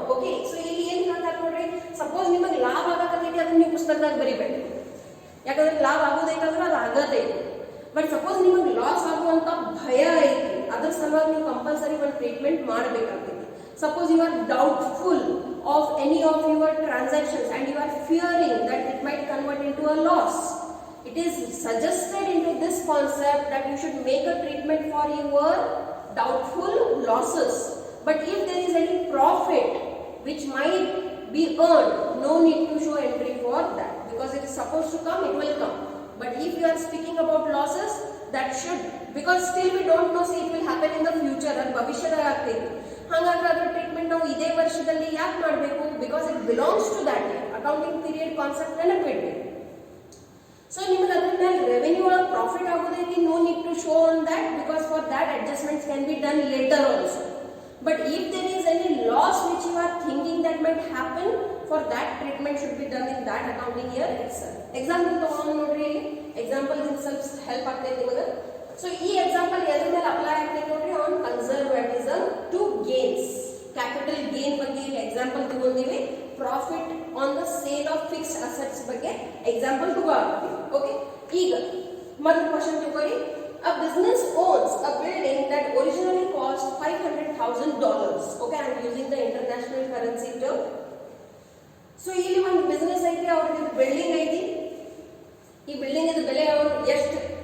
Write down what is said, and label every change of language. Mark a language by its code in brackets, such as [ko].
[kn] Okay, so ಇಲ್ಲಿ ಏನು ಹೇಳ್ತಾರೆ ನೋಡ್ರಿ, ಸಪೋಸ್ ನಿಮಗೆ ಲಾಭ ಆಗಕತ್ತೈತಿ ಅದನ್ನ ನೀವು ಪುಸ್ತಕದಾಗ ಬರಿಬೇಕು, ಯಾಕಂದ್ರೆ ಲಾಭ ಆಗೋದೈತಂದ್ರೆ ಅದು ಆಗತೈತಿ. ಬಟ್ ಸಪೋಸ್ ನಿಮಗೆ ಲಾಸ್ ಆಗುವಂತ ಭಯ ಐತಿ, ಅದ್ರ ಸಲುವಾಗಿ ನೀವು ಕಂಪಲ್ಸರಿ ಒಂದು treatment ಮಾಡಬೇಕಾಗ್ತೈತಿ. [en] Suppose you are doubtful of any of your transactions and you are fearing that it might convert into a loss, it is suggested into this concept that you should make a treatment for your doubtful losses. But if there is any profit which might be earned, no need to show entry for that, because it is supposed to come, it will come. But if you are speaking about losses, that should, because still we don't know, say it will happen in the future, and [kn] ಭವಿಷ್ಯದಾಗ ಆಗ್ತೈತಿ. ಹಾಗಾದ್ರೆ ಅದರ treatment ನಾವು ಇದೇ ವರ್ಷದಲ್ಲಿ ಯಾಕೆ ಮಾಡಬೇಕು? [en] because it belongs to that accounting period concept [kn] ನೆನಪಿಡ್ಬೇಕು. So ನಿಮಗೆ ಅದ್ರ ಮೇಲೆ ರೆವೆನ್ಯೂ ಒಳಗೆ profit ಆಗೋದೈತಿ, [en] No need to show on that, because for that adjustments can be done later also. But if there is any loss which you are thinking that might happen, for that treatment should be done in that accounting year itself. [kn] Example ತಗೊಂಡು ನೋಡ್ರಿ, example din ಸ್ವಲ್ಪ help ಆಗ್ತೈತಿ ನಿಮಗೆ. So ಈ example ಎದ್ರ ಮೇಲೆ apply ಆಗ್ತೈತಿ ನೋಡ್ರಿ, [en] On conservatism to gains. [kn] Capital gain ಬಗ್ಗೆ ಇಲ್ಲಿ example ತಗೊಂಡಿವಿ, [en] profit on the sale of fixed assets [kn] ಬಗ್ಗೆ ಎಕ್ಸಾಂಪಲ್ ತಗೋತೀವಿ. ಓಕೆ, ಈಗ ಮೊದಲ ಕ್ವಶನ್ ತಗೊಳ್ಳಿ. [en] A business owns a building that originally cost $500,000. Okay, I am using the international currency term. [kn] So ಇಲ್ಲಿ ಒಂದು business ಐತಿ, ಅವ್ರಿಗೆ ಬಿಲ್ಡಿಂಗ್ ಐತಿ. ಈ ಬಿಲ್ಡಿಂಗ್ ಬೆಲೆ ಅವ್ರು ಎಷ್ಟು